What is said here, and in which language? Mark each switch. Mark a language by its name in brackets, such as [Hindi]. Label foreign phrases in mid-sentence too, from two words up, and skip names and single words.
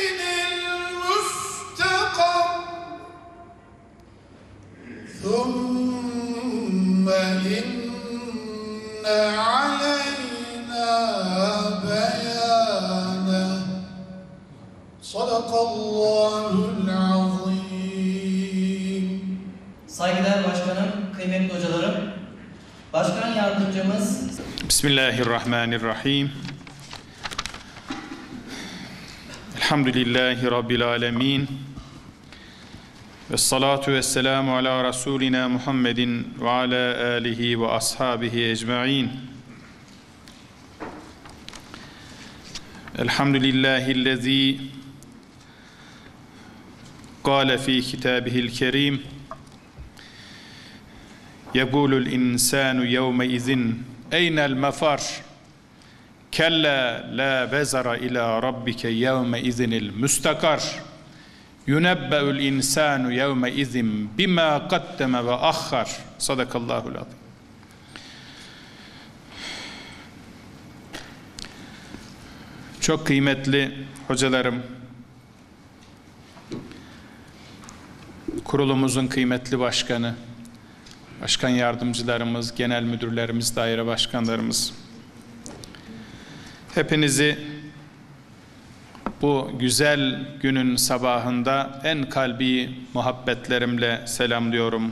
[Arabic] المستقر ثم إن علينا بيانه صدق الله العظيم. [Turkish] Saygıdeğer Başkanım, kıymetli hocalarım, Başkan Yardımcımız [Arabic] بسم الله الرحمن الرحيم الحمد لله رب العالمين. والصلاة والسلام على رسولنا محمد وعلى آله وأصحابه أجمعين. الحمد لله الذي قال في كتابه الكريم يقول الإنسان يومئذ أين المفر كلا لا وزر إلى ربك يومئذ المستقر ينبأ الإنسان يومئذ بما قدم وأخر صدق الله العظيم. [Turkish] Çok kıymetli hocalarım, kurulumuzun kıymetli başkanı, başkan yardımcılarımız, genel müdürlerimiz, daire başkanlarımız, hepinizi bu güzel günün sabahında en kalbi muhabbetlerimle selamlıyorum.